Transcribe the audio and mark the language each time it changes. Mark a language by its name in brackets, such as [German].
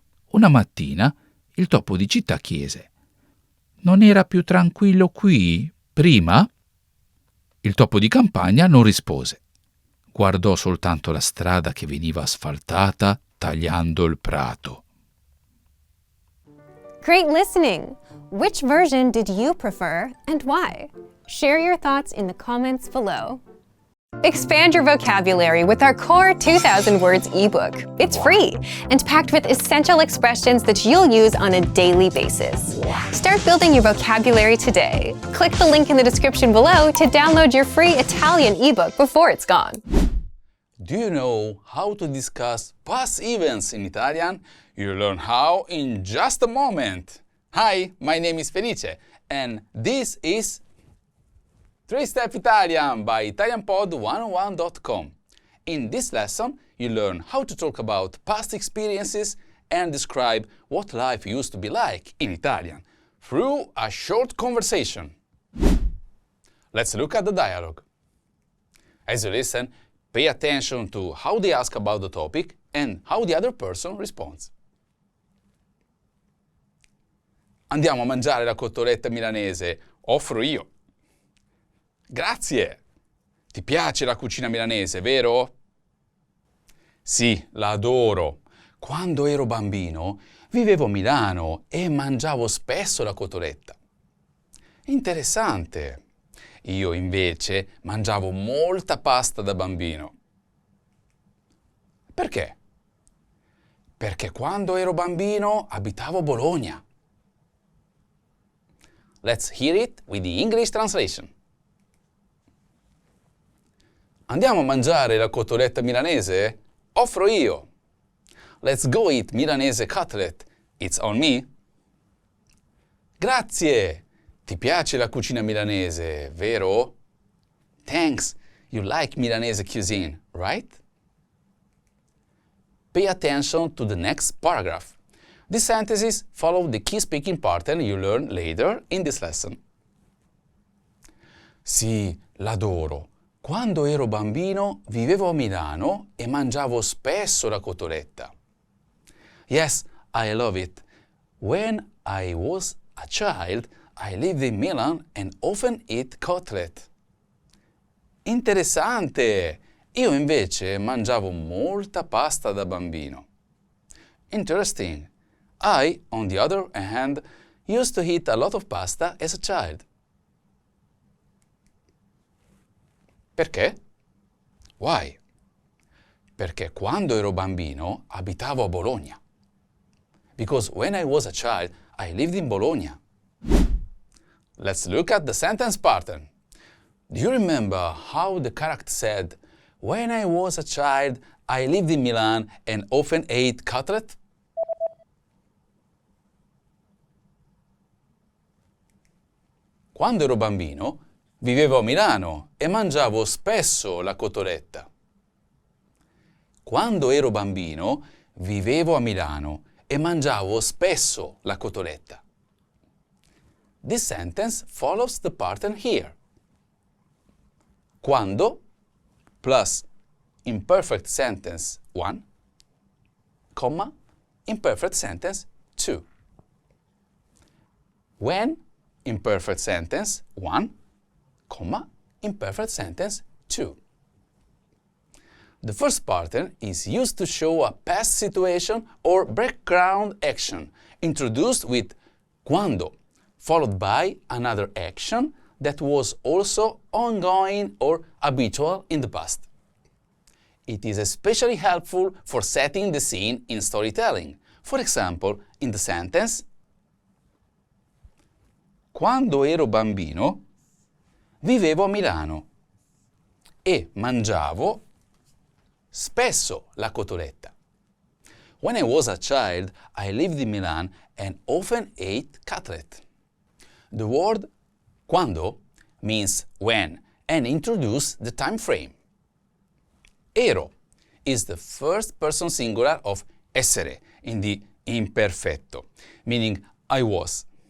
[Italian] Una mattina il topo di città chiese: «Non era più tranquillo qui prima?» Il topo di campagna non rispose. Guardò soltanto la strada che veniva asfaltata tagliando il prato. [English] Great listening! Which version did you prefer and why? Share your thoughts in the comments below. Expand your vocabulary with our Core 2000 Words ebook. It's free and packed with essential expressions that you'll use on a daily basis. Start building your vocabulary today. Click the link in the description below to download your free Italian ebook before it's gone. Do you know how to discuss past events in Italian? You'll learn how in just a moment. Hi, my name is Felice, and this is 3-Step Italian by ItalianPod101.com. In this lesson, you learn how to talk about past experiences and describe what life used to be like in Italian through a short conversation. Let's look at the dialogue. As you listen, pay attention to how they ask about the topic and how the other person responds. [Italian] Andiamo a mangiare la cotoletta milanese. Offro io. Grazie! Ti piace la cucina milanese, vero? Sì, la adoro. Quando ero bambino vivevo a Milano e mangiavo spesso la cotoletta. Interessante. Io invece mangiavo molta pasta da bambino. Perché? Perché quando ero bambino abitavo a Bologna. [English] Let's hear it with the English translation. [Italian] Andiamo a mangiare la cotoletta milanese? Offro io. [English] Let's go eat Milanese cutlet. It's on me. Grazie! [Italian] Ti piace la cucina milanese, vero? [English] Thanks. You like Milanese cuisine, right? Pay attention to the next paragraph. These sentences follow the key speaking pattern you learn later in this lesson. [Italian] Sì, l'adoro. Quando ero bambino vivevo a Milano e mangiavo spesso la cotoletta. [English] Yes, I love it. When I was a child, I lived in Milan and often ate cutlet. [Italian] Interessante! Io invece mangiavo molta pasta da bambino. [English] Interesting. I, on the other hand, used to eat a lot of pasta as a child. [Italian] Perché? [English] Why? [Italian] Perché quando ero bambino abitavo a Bologna. [English] Because when I was a child, I lived in Bologna. Let's look at the sentence pattern. Do you remember how the character said, when I was a child, I lived in Milan and often ate cutlet? [Italian] Quando ero bambino, vivevo a Milano e mangiavo spesso la cotoletta. Quando ero bambino, vivevo a Milano e mangiavo spesso la cotoletta. [English] This sentence follows the pattern here. Quando plus imperfect sentence 1, comma, imperfect sentence 2. When imperfect sentence 1, comma, imperfect sentence 2. The first pattern is used to show a past situation or background action introduced with quando, followed by another action that was also ongoing or habitual in the past. It is especially helpful for setting the scene in storytelling. For example, in the sentence [Italian] Quando ero bambino, vivevo a Milano e mangiavo spesso la cotoletta. [English] When I was a child, I lived in Milan and often ate cutlet. The word quando means when and introduces the time frame. Ero is the first person singular of essere in the imperfetto, meaning I was.